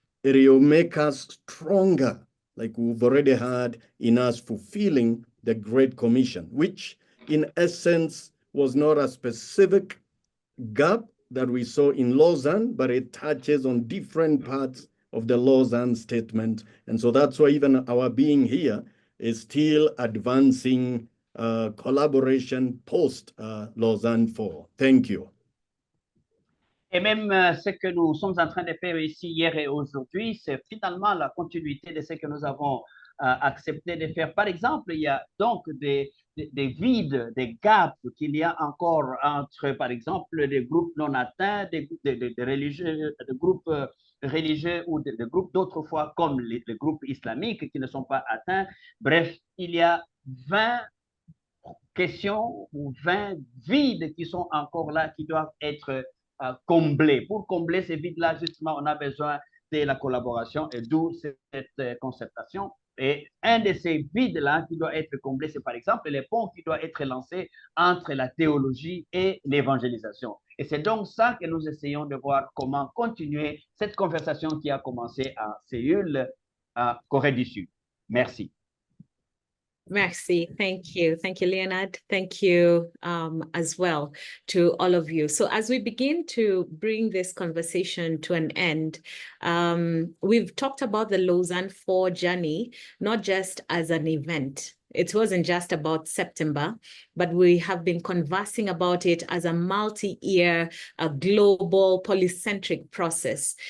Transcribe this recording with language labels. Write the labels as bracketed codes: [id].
[en] it will make us stronger, like we've already had in us fulfilling the Great Commission, which in essence was not a specific gap that we saw in Lausanne, but it touches on different parts of the Lausanne statement. And so that's why even our being here is still advancing collaboration post Lausanne 4. Thank you. [fr] Et même ce que nous sommes en train de faire ici hier et aujourd'hui, c'est finalement la continuité de ce que nous avons accepté de faire. Par exemple, il y a donc des vides, des gaps qu'il y a encore entre, par exemple, des groupes non atteints, des religieux, des groupes religieux ou des groupes d'autrefois comme les groupes islamiques qui ne sont pas atteints. Bref, il y a 20 questions ou 20 vides qui sont encore là, qui doivent être comblés. Pour combler ces vides-là, justement, on a besoin de la collaboration et d'où cette concertation. Et un de ces vides-là qui doit être comblé, c'est par exemple les ponts qui doivent être lancés entre la théologie et l'évangélisation. Et c'est donc ça que nous essayons de voir comment continuer cette conversation qui a commencé à Séoul, à Corée du Sud. Merci. Merci. [en] Thank you. Thank you, Leonard. Thank you as well to all of you. So as we begin to bring this conversation to an end, we've talked about the Lausanne 4 journey, not just as an event. It wasn't just about September, but we have been conversing about it as a multi-year, global, polycentric process.